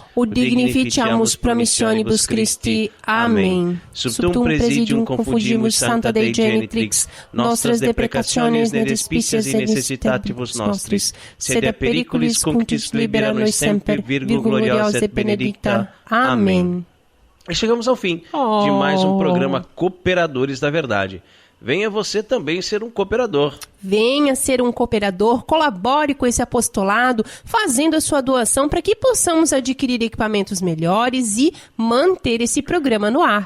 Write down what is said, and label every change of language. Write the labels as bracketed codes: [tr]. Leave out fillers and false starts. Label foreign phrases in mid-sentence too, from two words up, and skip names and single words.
[la] ut dignificiamus promissionibus Christi. [pt] Amém. [la] Subtum presidium confundimus Sancta Dei Genitrix, nostras deprecationes ne despicias e necessitatibus nostris, sed a periculis cunctis libera nos semper, Virgo gloriosa et benedicta. [pt] Amém. E chegamos ao fim de mais um programa Cooperadores da Verdade. venha você também ser um cooperador. Venha ser um cooperador, colabore com esse apostolado, fazendo a sua doação para que possamos adquirir equipamentos melhores e manter esse programa no ar.